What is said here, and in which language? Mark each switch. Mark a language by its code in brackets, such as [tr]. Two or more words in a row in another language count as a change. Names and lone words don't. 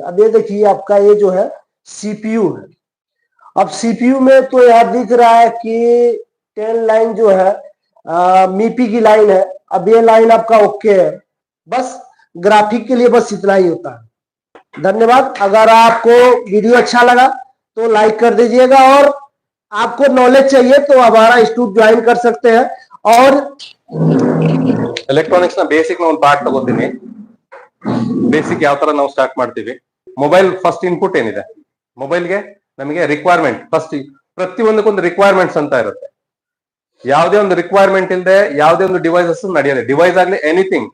[hi] अब ये देखिए आपका ये जो है CPU है। अब CPU में तो यह दिख रहा है कि 10 लाइन जो है MIPI की लाइन है। अब ये लाइन आपका ओके है, बस ग्राफिक के लिए बस इतना ही होता है। धन्यवाद। अगर आपको वीडियो अच्छा लगा तो लाइक कर दीजिएगा और आपको नॉलेज चाहिए तो हमारा इंस्टीट्यूट ज्वाइन कर सकते हैं। और [kn] ಎಲೆಕ್ಟ್ರಾನಿಕ್ಸ್ ನ ಬೇಸಿಕ್ ನ ಒಂದು ಪಾರ್ಟ್ ತಗೋತೀನಿ. ಬೇಸಿಕ್ ಯಾವ ತರ ನಾವು ಸ್ಟಾರ್ಟ್ ಮಾಡ್ತೀವಿ. [en] mobile first input [kn] ಏನಿದೆ, ಮೊಬೈಲ್ಗೆ ನಮಗೆ [en] requirement first, [kn] ಪ್ರತಿಯೊಂದಕ್ಕೊಂದು ರಿಕ್ವೈರ್ಮೆಂಟ್ಸ್ ಅಂತ ಇರುತ್ತೆ. ಯಾವುದೇ ಒಂದು ರಿಕ್ವೈರ್ಮೆಂಟ್ ಇಲ್ಲದೆ ಯಾವುದೇ ಒಂದು ಡಿವೈಸಸ್ ನಡೆಯೋದೆ, ಡಿವೈಸ್ ಆಗ್ಲಿ ಎನಿಥಿಂಗ್.